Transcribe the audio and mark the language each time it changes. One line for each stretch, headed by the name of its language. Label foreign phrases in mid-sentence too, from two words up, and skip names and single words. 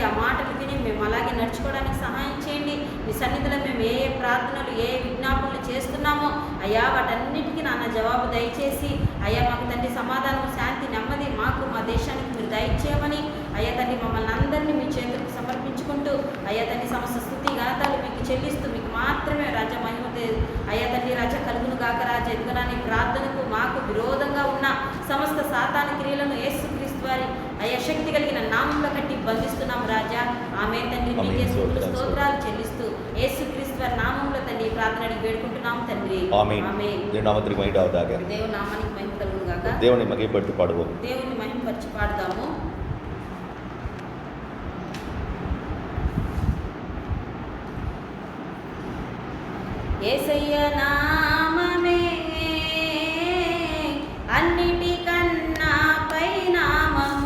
Telugu: ఆ మాటలు విని మేము అలాగే నడుచుకోవడానికి సహాయం చేయండి. మీ సన్నిధిలో మేము ఏ ఏ ప్రార్థనలు ఏ విజ్ఞాపనలు చేస్తున్నామో అయ్యా వాటన్నిటికీ నాన్న జవాబు దయచేసి అయ్యా మాకు తండ్రి సమాధానం, శాంతి, నెమ్మది మాకు మా దేశానికి మీరు దయచేయమని అయ్యా తండ్రి మమ్మల్ని అందరినీ మీ చేతులకు సమర్పించుకుంటూ అయ్యా తండ్రి సమస్త స్తుతి గాతాలు మీకు చెల్లిస్తూ మీకు మాత్రమే రాజా మహిమ అయ్యా తండ్రి రాజా కలుగును గాక రాజా. ఎదుగునాని ప్రార్థనకు మాకు విరోధంగా ఉన్న సమస్త సాతాను క్రియలను యేసుక్రీస్తు వారి అయ్యా శక్తి కలిగిన నామంలో కట్టి బంధిస్తున్నాం రాజా. ఆమె తండ్రి మీకే స్తోత్రాలు చెల్లిస్తూ యేసుక్రీస్తు వారి నామంలో తండ్రి ఈ ప్రార్థన అడిగి వేడుకుంటున్నాం తండ్రి.
Tamil: ஆமென். தேவ நாமத்திற்கு மகிமை உண்டாவதாக.
Telugu: దేవుని నామానికి మహిమ కలుగును గాక.
Tamil: தேவனை மகிமைப்படுத்தி பாடுவோம்.
Telugu: దేవుని మహిమపరిచి పాడదాము. యేసయ్య నామమే అన్నిటికన్నా పై నామము.